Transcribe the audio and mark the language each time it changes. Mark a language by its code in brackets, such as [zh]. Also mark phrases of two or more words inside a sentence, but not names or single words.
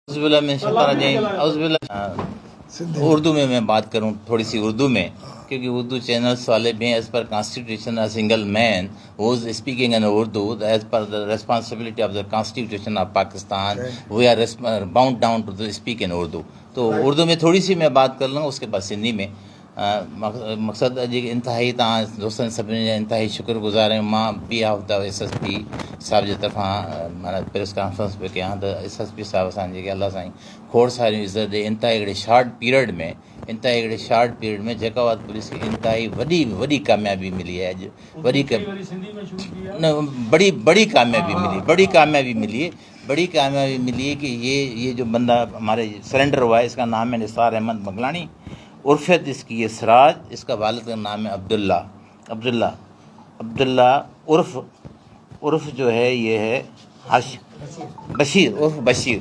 [ur] اردو میں میں بات کروں، تھوڑی سی اردو میں، کیونکہ اردو چینلز والے بھی [en] as per constitution a single man who is speaking in Urdu as per the responsibility of the constitution of Pakistan we are bound down to speak in Urdu. [ur] تو اردو میں تھوڑی سی میں بات کر لوں گا، اس کے بعد سندھی میں. [sd] मक़सद अॼु इंतिहाई तव्हां दोस्तनि सभिनी जा इंतिहाई शुक्रगुज़ार आहियूं। मां [en] behalf the [sd] SSP साहिब जे तरफ़ां माना [en] press conference [sd] पे कयां त SSP साहिब असां जेके अलाह साईं खोड़ सारियूं इज़त ॾे। इंतिहाई हिकिड़े [en] short period [sd] में जैकाबाद पुलिस खे इंतिहाई वॾी कामयाबी मिली है। [ur] اڄ بڑی کامیابی ملی ہے کہ یہ جو بندہ ہمارے سرنڈر ہوا ہے، اس کا نام ہے نثار احمد بگلانی، عرفت اس کی یہ سراج، اس کا والد کا نام ہے عبداللہ عرف جو ہے یہ ہے بشیر عرف بشیر.